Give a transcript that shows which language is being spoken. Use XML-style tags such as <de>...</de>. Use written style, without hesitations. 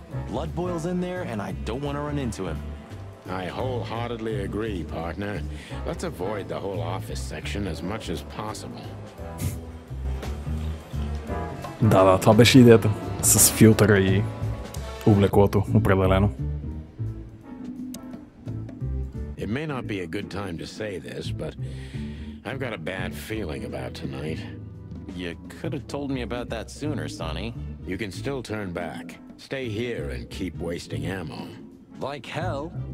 <en>Blood boils in there, and I don't want to run into him. I wholeheartedly agree, partner. Let's avoid the whole office section as much as possible.</en> <bg>Да, това беше идеята. С филтъра и облеклото, определено.</bg> <en>It may not be a good time to say this, but I've got a bad feeling about tonight. You could have told me about that sooner, Sonny. You can still turn back. Stay here and keep wasting ammo. Like hell.</en>